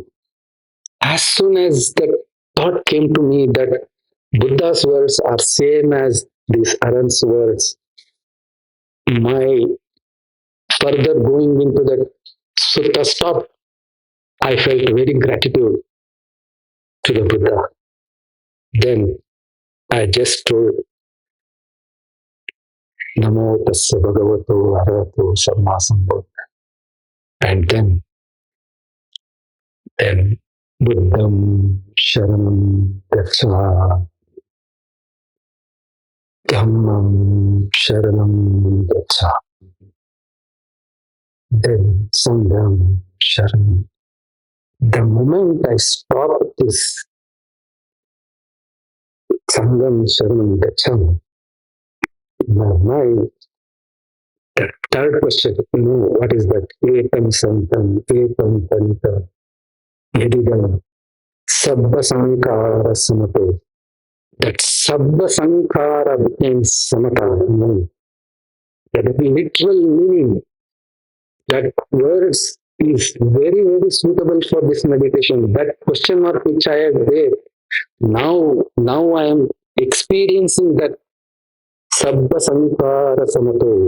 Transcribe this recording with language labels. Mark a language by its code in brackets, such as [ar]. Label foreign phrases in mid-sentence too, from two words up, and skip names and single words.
[en] As soon as that thought came to me that Buddha's words are same as these Arhan's words, my further going into that sutta stopped. I felt very gratitude to the Buddha. Then I just told [pi] Namo Tassa Bhagavato Arahato Samma Sambuddha. [en] And then [pi] Buddham Sharanam Gacha, Dhammam Sharanam Gacha, then Sangham Sharanam. [en] The moment I stopped this [pi] Sangham Sharanam Gacha, [en] my mind, the third question, what is that? [pi] Ekam Santam, Ekam Pantam, Yadidam, Sabba Sankara Samato. [en] That [pi] Sabba Sankara [en] means Samata. No. That literal meaning, that words is very, very suitable for this meditation. That question mark which I had there, now I am experiencing that [pi] Sabba Sankara Samato.